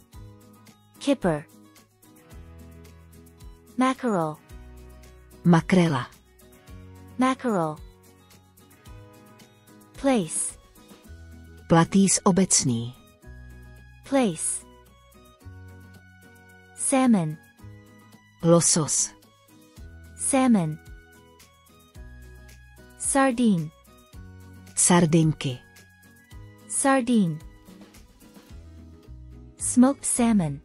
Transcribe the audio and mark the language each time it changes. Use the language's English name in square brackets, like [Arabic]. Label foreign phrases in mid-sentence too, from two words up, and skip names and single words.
[English] Kipper. Mackerel. [Czech] Makrela. [English] Mackerel. Place. [Czech] Platýs obecný. [English] Place. Salmon. [Czech] Losos. [English] Salmon. Sardine. [Czech] Sardinky. [English] Sardine. Smoked salmon.